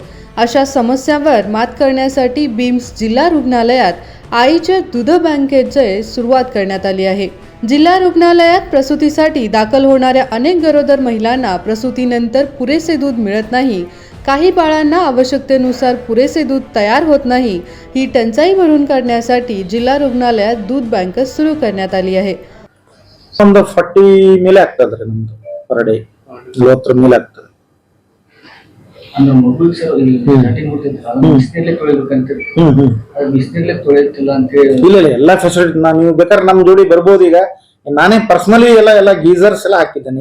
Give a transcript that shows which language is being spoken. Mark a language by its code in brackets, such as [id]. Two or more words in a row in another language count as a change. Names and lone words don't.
[mr] अशा समस्यांवर मात करण्यासाठी बीम्स जिल्हा रुग्णालयात आईच्या दूध बँकेची सुरुवात करण्यात आली आहे. जिल्हा रुग्णालयात प्रसूतीसाठी दाखल होणाऱ्या अनेक गरोदर महिलांना प्रसूतीनंतर पुरेसे दूध मिळत नाही. काही बाळांना आवश्यकतेनुसार पुरेसे दूध तयार होत नाही. ही टंचाई भरून काढण्यासाठी जिल्हा रुग्णालयात दूध बँक सुरू करण्यात आली आहे. [kn] ಒಂದು 40 ಮಿಲ್ ಆಗ್ತದ್ರಿ ನಮ್ದು [en] per day [kn] 50 ಮಿಲ್ ಆಗ್ತದೆ. ಅಂದ್ರೆ [en] mobile starting [kn] ಮಾಡ್ತಿದ್ರು ಅದು ಬಿಸಿನೀರಲ್ಲೇ ತೊಳಿಬೇಕಂತ ಅದು ಬಿಸಿನೀರಲ್ಲೇ ತೊಳೆಯುತ್ತಿಲ್ಲ ಅಂತ ಹೇಳಿ ಇಲ್ಲ ಎಲ್ಲಾ ಫೆಸಿಲಿಟಿ ನೀವು ಬೇಕಾದ್ರೆ ನಮ್ಮ ಜೋಡಿ ಬರ್ಬೋದು. ಈಗ ನಾನೇ ಪರ್ಸನಲಿ ಎಲ್ಲ ಗೀಸರ್ಸ್ ಎಲ್ಲ ಹಾಕಿದ್ದೇನೆ.